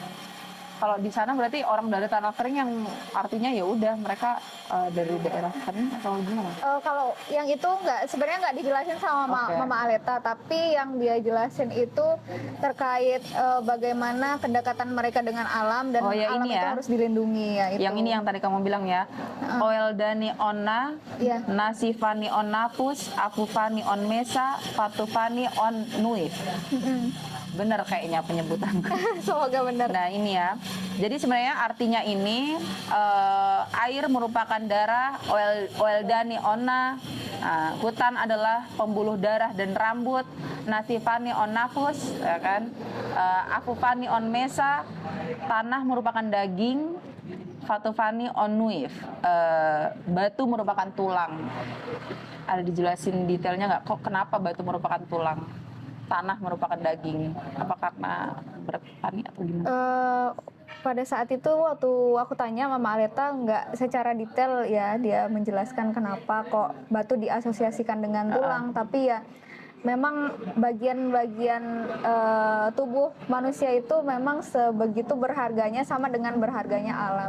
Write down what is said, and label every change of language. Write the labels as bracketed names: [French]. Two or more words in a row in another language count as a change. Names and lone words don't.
[Indonesian] Kalau di sana berarti orang dari tanah kering yang artinya ya udah mereka dari daerah kering atau gimana? Kalau yang itu sebenarnya nggak dijelasin sama Mama Aleta, tapi yang dia jelasin itu terkait bagaimana kedekatan mereka dengan alam dan alam itu harus dilindungi ya. Itu. Yang ini yang tadi kamu bilang ya, [Uab Meto] Oeldani onna, Nasifani on nafus, Afufani on mesa, Fatufani on nuif. [Indonesian] Bener kayaknya penyebutan. Semoga benar. Nah ini ya, jadi sebenarnya artinya ini air merupakan darah, [Uab Meto] Oeldani onna, [Indonesian] hutan adalah pembuluh darah dan rambut, [Uab Meto] Nasifani on nafus, [Indonesian] ya kan, [Uab Meto] Afufani on mesa, [Indonesian] tanah merupakan daging, [Uab Meto] Fatufani on nuif, [Indonesian] batu merupakan tulang. Ada dijelasin detailnya nggak? Kok kenapa batu merupakan tulang? Tanah merupakan daging, apa karena bertani atau gimana? Pada saat itu waktu aku tanya Mama Aleta nggak secara detail ya dia menjelaskan kenapa kok batu diasosiasikan dengan tulang, tapi ya memang bagian-bagian tubuh manusia itu memang sebegitu berharganya sama dengan berharganya alam.